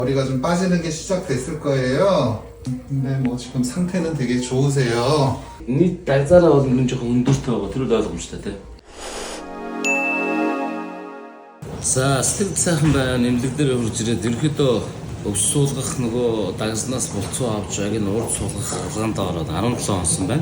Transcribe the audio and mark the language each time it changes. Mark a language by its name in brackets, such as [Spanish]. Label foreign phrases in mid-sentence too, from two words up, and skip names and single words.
[Korean] 머리가 좀 빠지는 게 시작됐을 거예요. 근데 뭐 지금 상태는 되게 좋으세요. [Mongolian] Нийт дагзаараа бол энэ жоохон өндөртэй байгаа. Тэр үл ойлгомжтой тий. За сэтгэл сайхан байна. Нэмлэг дээр хурж ирээд ерөөхдөө өвс суулгах нөгөө дагснаас болцоо авч яг энэ урд суулгах ургаанд ороод 17 онсон байна.